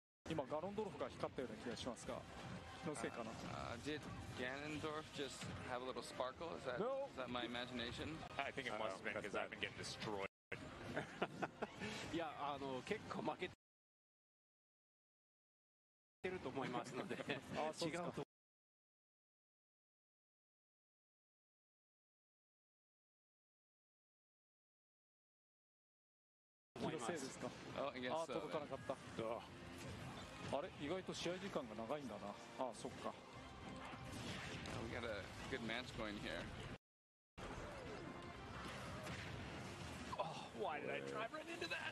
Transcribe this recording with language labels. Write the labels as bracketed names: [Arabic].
[Japanese] 今ガロンドルフが光ったような気がしますが、気のせいかな。 [English] Did Ganondorf just have a little sparkle? Is that my imagination? I think it must have been because I've been getting destroyed. [Japanese] いや、結構負けてると思いますので、違うと。気のせいですか。あ、届かなかった。あれ、意外と試合時間が長いんだな。あ、そっか。 [English] We got a good match going here. Oh, why did I drive right into that?